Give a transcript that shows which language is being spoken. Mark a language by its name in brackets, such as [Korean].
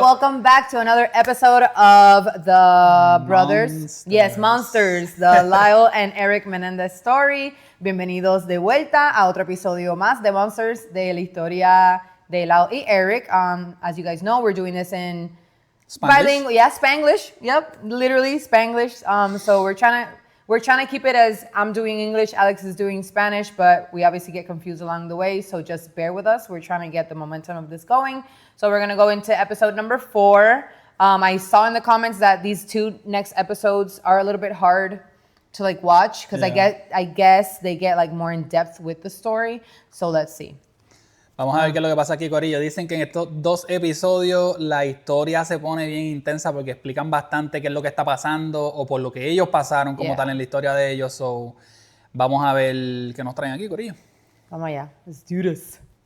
[English] Welcome back to another episode of the brothers. Yes, Monsters. The Lyle and Erik Menendez story. [Spanish] Bienvenidos de vuelta a otro episodio más de Monsters de la historia de Lyle y Erik. [English] As you guys know, we're doing this in bilingual. Yeah, Spanglish. Yep, literally Spanglish. So we're trying to keep it as I'm doing English, Alex is doing Spanish, but we obviously get confused along the way, so just bear with us. We're trying to get the momentum of this going. So we're going to go into episode number 4. I saw in the comments that these two next episodes are a little bit hard to like watch because I guess they get like more in depth with the story. So let's see. [Spanish] Vamos a ver qué es lo que pasa aquí, Corillo. Dicen que en estos 2 episodios la historia se pone bien intensa porque explican bastante qué es lo que está pasando o por lo que ellos pasaron como tal en la historia de ellos. So, vamos a ver qué nos traen aquí, Corillo. Vamos allá. Let's do this.